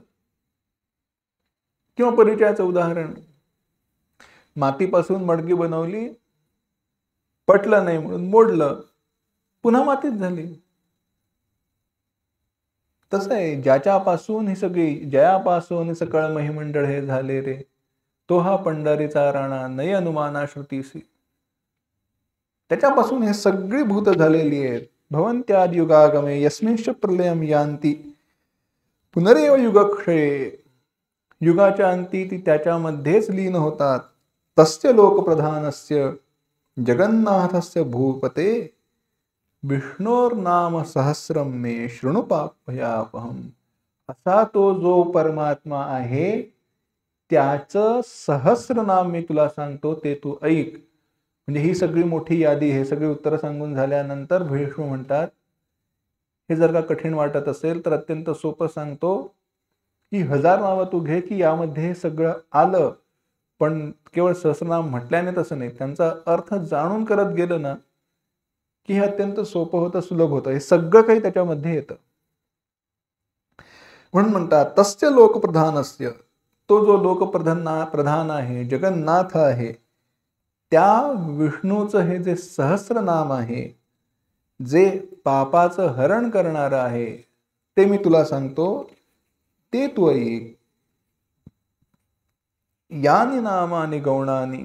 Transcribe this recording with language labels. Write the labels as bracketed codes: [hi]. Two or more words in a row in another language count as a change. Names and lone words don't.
[mr] किंवा परिचयाचं उदाहरण, मातीपासून मडकी बनवली, पटलं नाही म्हणून मोडलं, पुन्हा मातीच झाली. तसं आहे, ज्याच्यापासून ही सगळी जयापासून सकळ महिमंडळ हे झाले रे, तो हा पंढरीचा राणा नय अनुमाना श्रुतीसी. त्याच्यापासून हे सगळी भूत झालेली आहेत. [sa] भवन्त्याद युगागमे यस्मिंश्च प्रलयम यान्ति पुनरेव युगक्षये. [mr] युगाच्या अंती ती त्याच्यामध्येच लीन होतात. [sa] तस्य लोकप्रधानस्य जगन्नाथस्य भूपते विष्णोर्नाम सहस्रम मे शृणु पापयापहम. [mr] असा तो जो परमात्मा आहे त्याचं सहस्र नाम मी तुला सांगतो, ते तू ऐक. म्हणजे ही सगळी मोठी यादी, हे सगळी उत्तरं सांगून झाल्यानंतर भीष्म म्हणतात, हे जर का कठीण वाटत असेल तर अत्यंत सोपं सांगतो की 1000 नावं तू घे की यामध्ये हे सगळं आलं. पण केवळ सहस्रनाम म्हटल्याने तसं नाही, त्यांचा अर्थ जाणून करत गेलं ना की हे अत्यंत सोपं होतं, सुलभ होतं. हे सगळं काही त्याच्यामध्ये येतं. म्हणून म्हणतात [sa] तस्य लोकप्रधानस्य, [mr] तो जो लोकप्रधान आहे, जगन्नाथ आहे, त्या विष्णूचं हे जे सहस्र नाम आहे, जे पापाचं हरण करणारं आहे, ते मी तुला सांगतो, ते तू ऐक. [sa] यानी नामानी गौणानी.